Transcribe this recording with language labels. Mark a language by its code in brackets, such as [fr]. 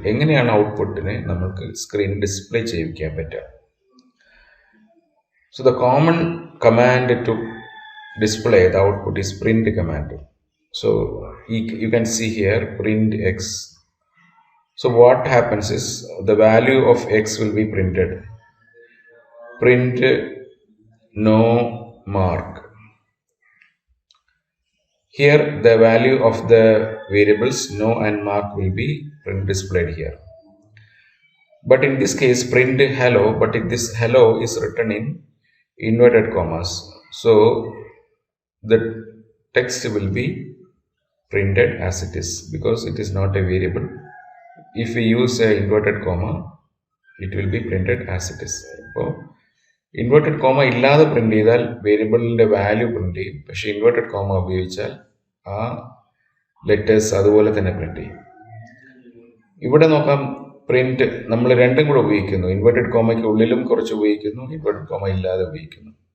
[ml] എങ്ങനെയാണ് ഔട്ട്പുട്ടിനെ നമുക്ക് സ്ക്രീനിൽ ഡിസ്പ്ലേ ചെയ്യിക്കാൻ പറ്റുക? [en] So the common command to display the output is print command. So you can see here print x. So what happens is the value of x will be printed. Print no mark. Here the value of the variables no and mark will be displayed here. But in this case print hello, but this hello is written in inverted commas. So the text will be printed as it is because it is not a variable. If we use a inverted comma, it will be printed as it is. [ml] അപ്പോൾ inverted comma ഇല്ലാതെ print ചെയ്താൽ വേരിയബിളിൻ്റെ value print ചെയ്യും. പക്ഷേ inverted comma ഉപയോഗിച്ചാൽ ആ letters അതുപോലെ തന്നെ print ചെയ്യും. ഇവിടെ നോക്കാം, പ്രിന്റ് നമ്മൾ രണ്ടും കൂടെ ഉപയോഗിക്കുന്നു. ഇൻവേർട്ടഡ് കോമയ്ക്ക് ഉള്ളിലും കുറച്ച് ഉപയോഗിക്കുന്നു, ഇൻവേർട്ടഡ് കോമ ഇല്ലാതെ ഉപയോഗിക്കുന്നു.